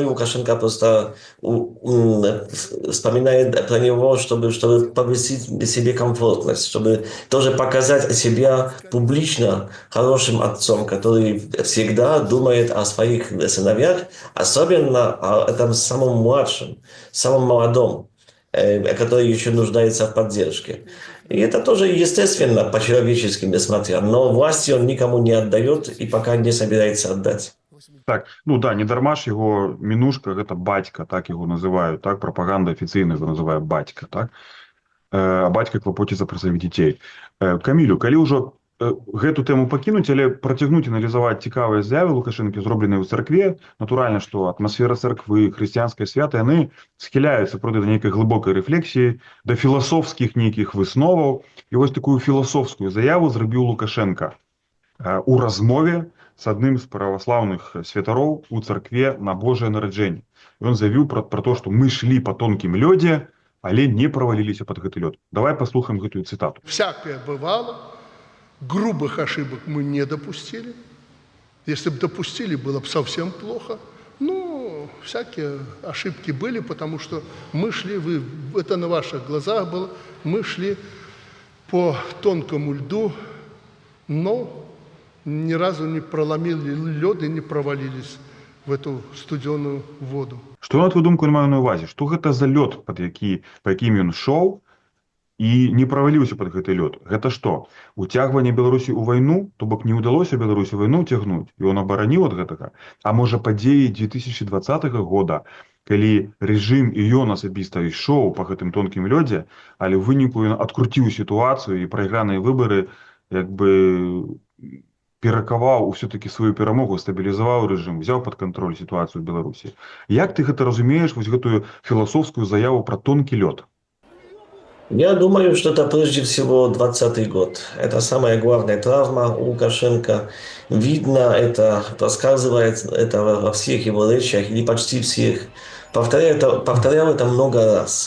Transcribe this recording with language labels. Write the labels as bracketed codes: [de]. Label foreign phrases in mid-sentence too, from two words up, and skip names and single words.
[ru] Лукашенко просто вспоминает про него, чтобы повысить себе комфортность, чтобы тоже показать себя публично хорошим отцом, который всегда думает о своих сыновьях, особенно о этом самом младшем, самом молодом, который еще нуждается в поддержке. И это тоже естественно, по-человечески несмотря. Но власти он никому не отдает и пока не собирается отдать. [be] Так, не дарма ж яго мінушка, гэта бацька, так яго называюць, так, прапаганда афіцыйна яго называе бацька, так? А бацька клапоціцца пра сваіх дзяцей. Камілю, калі ўжо гэту тэму пакінуць, але працягнуць аналізаваць цікавыя з'явы Лукашэнкі, зробленыя ў царкве, натуральна, што атмасфера царквы, хрысціянскай святы, яны схіляюцца проти да нейкай глыбокай рэфлексіі, да філасофскіх нейкіх высноваў. І вось такую філасофскую заяву зрабіў Лукашенка у размове [ru] с одним [be] з православных святароў у царкве на Божие нараджэнне. Ён заявіў про то, што мы шли по тонкім лёдзе, але не проваліліся под гэты лёд. Давай послухаем гэтую цитату. [ru] Всякое бывало, грубых ошибок мы не допустили. Если бы допустили, было бы совсем плохо. Ну, всякие ошибки были, потому что мы шли, это на ваших глазах было, мы шли по тонкому льду, но ни разу не проломили лед и не провалились в эту студеную воду. [be] Што на твою думку я маю на ўвазе? Што гэта за лёд, па якім ён шоў і не праваліўся пад гэты лёд? Гэта што? Уцягванне Беларусі ў вайну, то бок не ўдалося Беларусі вайну ўцягнуць, і он абараніў ад гэтага? А можа падзеі 2020 года, калі рэжым і ён асабіста ішоў па гэтым тонкім лёдзе, але ў выніку ён адкруціў сітуацыю і прайграныя выбары перакаваў все-таки сваю перамогу, стабілізаваў рэжым, взяў пад кантроль сітуацыю ў Беларусі. Як ты гэта разумееш, вось гэтую філасофскую заяву [ru] про тонкий лед? Я думаю, что это прежде всего 2020 год. Это самая главная травма у Лукашенко. Видно это, рассказывает это во всех его речах, или почти всех. Повторял это много раз.